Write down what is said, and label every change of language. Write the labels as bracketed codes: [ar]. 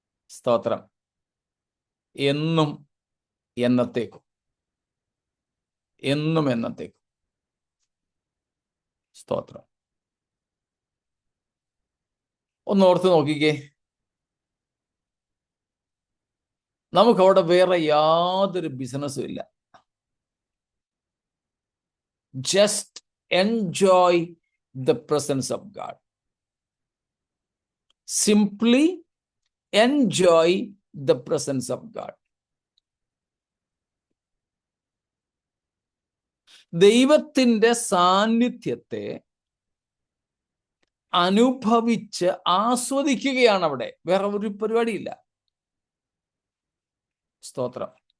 [ml] സ്തോത്രം. എന്നും എന്നത്തേക്കും. എന്നും എന്നത്തേക്കും. സ്തോത്രം. ഒന്ന് ഓർത്ത് നോക്കിക്കേ, നമുക്കവിടെ വേറെ യാതൊരു ബിസിനസ്സും ഇല്ല. [en] Just enjoy the presence of God. Simply enjoy the presence of God. [ml] ദൈവത്തിൻ്റെ സാന്നിധ്യത്തെ അനുഭവിച്ച് ആസ്വദിക്കുകയാണ് അവിടെ. വേറെ ഒരു പരിപാടിയില്ല. സ്തോത്രം.